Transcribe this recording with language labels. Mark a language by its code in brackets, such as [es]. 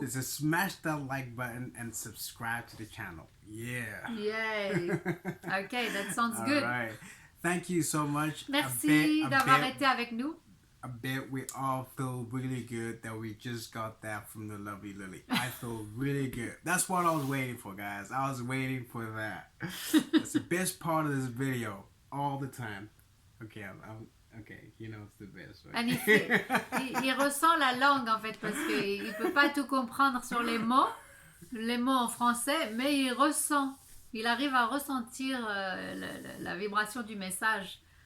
[en] It's a smash that like button and subscribe to the channel. Yeah. Yay. Okay, that sounds good. All right. Thank you so much. [fr] Merci d'avoir été avec nous. [en] I bet we all feel really good that we just got that from the lovely Lily. I feel really good. That's what I was waiting for, guys. I was waiting for that. That's the best part of this video all the time. Okay, okay, he knows the best. Right? [fr] Il ressent la langue en fait parce qu'il ne peut pas tout comprendre sur les mots en français, mais il ressent. Il arrive à ressentir la vibration du message.